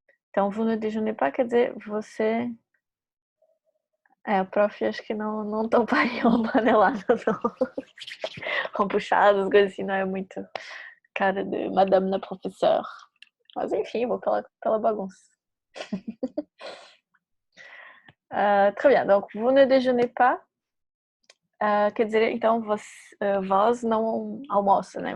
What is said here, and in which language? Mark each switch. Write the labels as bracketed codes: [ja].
[pt] Então, [fr] vous ne déjeunez pas [pt] quer dizer você... a prof acho que não toparia uma panelada, não. Com puxadas, coisas assim, não é muito cara de Madame la Professeure. Mas enfim, vou pela bagunça. [fr] Très bien, donc vous ne déjeunez pas. [pt] Quer dizer, então, vós não almoça, né?